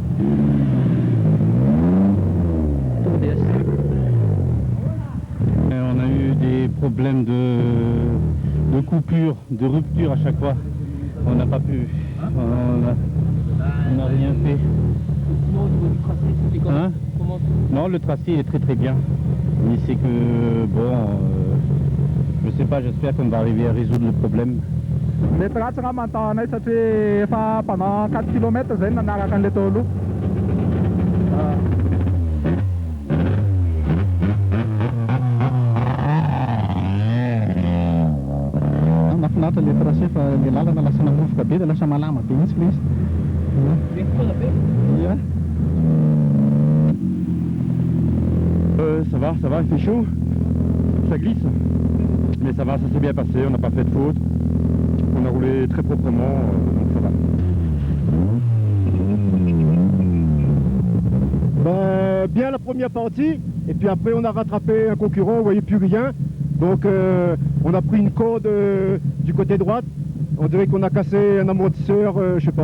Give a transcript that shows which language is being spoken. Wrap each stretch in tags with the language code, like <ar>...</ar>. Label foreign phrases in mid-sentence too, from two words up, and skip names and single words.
<fr>On a eu des problèmes de coupure, de rupture à chaque fois. On n'a pas pu. On n'a rien fait. Sinon, au niveau du tracé, c'était comment Non, le tracé est très très bien. Mais c'est que, bon, je sais pas, j'espère qu'on va arriver à résoudre le problème.</fr> <mg>Mety ratsy raha manontao anay satria efa pendant 4 km zay nanaraka an'ilay tao aloha. Mahafinaritra ilay tracé fa ilay lalana lasa namovoka be dia lasa malama be mihitsy ilay izy.</mg> <fr>Ça va, il fait chaud, ça glisse, mais ça va, ça s'est bien passé, on n'a pas fait de faute, on a roulé très proprement, donc ça va. Bien la première partie, et puis après on a rattrapé un concurrent, on voyait plus rien, donc on a pris une corde du côté droite, on dirait qu'on a cassé un amortisseur, je sais pas.</fr>